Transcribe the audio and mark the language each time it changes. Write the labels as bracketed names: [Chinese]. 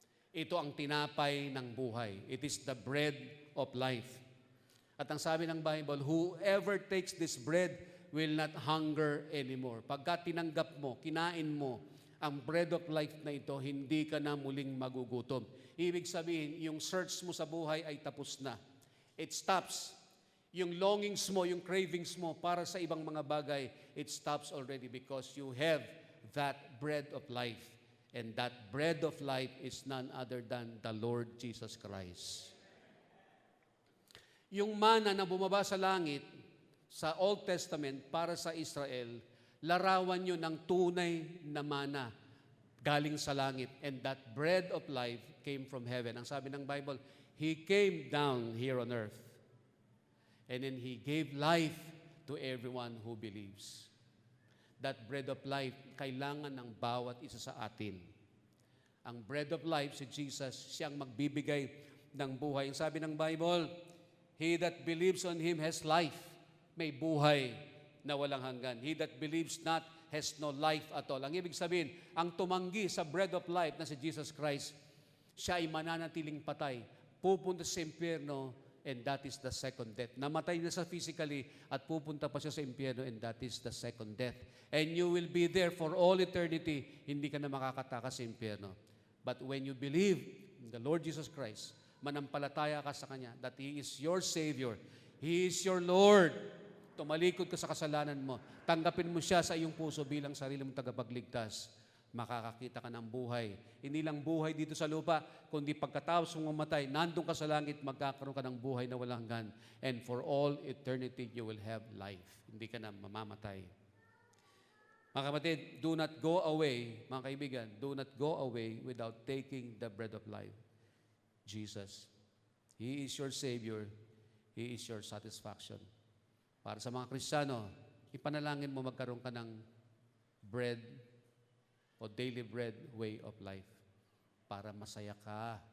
[Filipino] Ito ang tinapay ng buhay. [English] It is the bread of life. [Filipino] At ang sabi ng Bible, [English] whoever takes this bread will not hunger anymore. [Filipino] Pagka tinanggap mo, kinain mo, ang bread of life na ito, hindi ka na muling magugutom. Ibig sabihin, yung search mo sa buhay ay tapos na. [English] It stops. [Filipino] Yung longings mo, yung cravings mo para sa ibang mga bagay, [English] it stops already because you have that bread of life. And that bread of life is none other than the Lord Jesus Christ. [Filipino] Yung mana na bumaba sa langit, sa Old Testament, para sa Israel, larawan yun ng tunay na mana galing sa langit. [English] And that bread of life came from heaven. [Filipino] Ang sabi ng Bible, [English] He came down here on earth. And then He gave life to everyone who believes. That bread of life, [Filipino] kailangan ng bawat isa sa atin. Ang bread of life, si Jesus, siyang magbibigay ng buhay. Ang sabi ng Bible, [English] He that believes on Him has life. [Filipino] May buhay na walang hanggan. [English] He that believes not has no life at all. [Filipino] Ang ibig sabihin, ang tumanggi sa bread of life na si Jesus Christ, siya ay mananatiling patay. Pupunta sa impyerno, [English] and that is the second death. [Filipino] Namatay na sa physically at pupunta pa siya sa impyerno, and that is the second death. [English] And you will be there for all eternity. [Filipino] Hindi ka na makakatakas sa impyerno. [English] But when you believe in the Lord Jesus Christ, [Filipino] manampalataya ka sa Kanya, [English] that He is your Savior, He is your Lord, [Filipino] tumalikod ka sa kasalanan mo, tanggapin mo siya sa iyong puso bilang sarili mong tagapagligtas, makakakita ka ng buhay. Hindi lang buhay dito sa lupa, kundi pagkatapos mong mamatay, nandun ka sa langit, magkakaroon ka ng buhay na walang hanggan. [English] And for all eternity, you will have life. [Filipino] Hindi ka na mamamatay. Mga kapatid, [English] do not go away, [Filipino] mga kaibigan, [English] do not go away without taking the bread of life. [Filipino] Jesus. [English] He is your Savior. He is your satisfaction. [Filipino] Para sa mga Kristiyano, ipanalangin mo magkaroon ka ng bread o daily bread way of life para masaya ka.